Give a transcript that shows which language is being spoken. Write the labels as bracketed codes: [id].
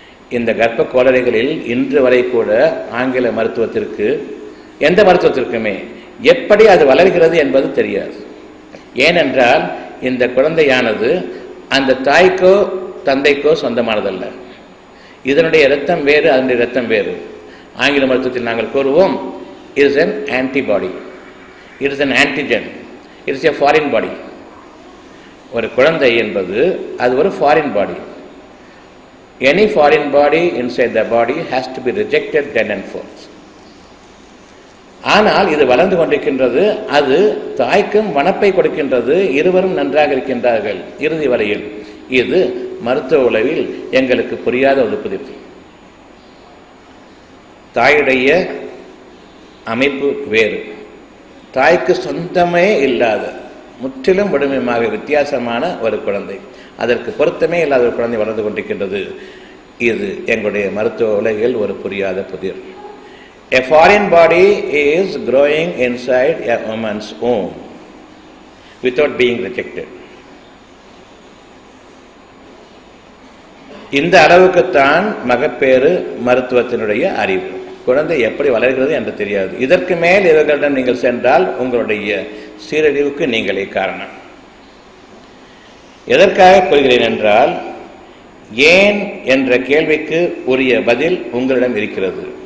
[ta] இந்த கர்ப்ப கோளறைகளில் இன்று வரை கூட ஆங்கில மருத்துவத்திற்கு, எந்த மருத்துவத்திற்குமே எப்படி அது வளர்கிறது என்பது தெரியாது. ஏனென்றால் இந்த குழந்தையானது அந்த தாய்க்கோ தந்தைக்கோ சொந்தமானதல்ல. இதனுடைய இரத்தம் வேறு, அதனுடைய இரத்தம் வேறு. ஆங்கில மருத்துவத்தில் நாங்கள் கூறுவோம், [en] it is an antibody, it is an antigen, it is a foreign body. [ta] ஒரு குழந்தை என்பது அது ஒரு foreign body. [en] Any foreign body inside the body has to be rejected then and forth. [ta] ஆனால் இது வளர்ந்து கொண்டிருக்கின்றது. அது தாய்க்கும் வனப்பை கொடுக்கின்றது. இருவரும் நன்றாக இருக்கின்றார்கள் இறுதி வரையில். இது மருத்துவ உளவில் எங்களுக்கு புரியாத ஒரு புதிர். தாயுடைய அமைப்பு வேறு, தாய்க்கு சொந்தமே இல்லாத முற்றிலும் முழுமையாக வித்தியாசமான ஒரு குழந்தை, அதற்கு பொருத்தமே இல்லாத ஒரு குழந்தை வளர்ந்து கொண்டிருக்கின்றது. இது எங்களுடைய மருத்துவ உலகில் ஒரு புரியாத புதிர். [en] A foreign body is growing inside a woman's womb without being rejected. [ta] இந்த அளவுக்குத்தான் மகப்பேறு மருத்துவத்தினுடைய அறிவு. குழந்தை எப்படி வளர்கிறது என்று தெரியாது. இதற்கு மேல் இவர்களிடம் நீங்கள் சென்றால் உங்களுடைய சீரழிவுக்கு நீங்களே காரணம். எதற்காக கூறுகிறேன் என்றால், ஏன் என்ற கேள்விக்கு உரிய பதில் உங்களிடம் இருக்கிறது.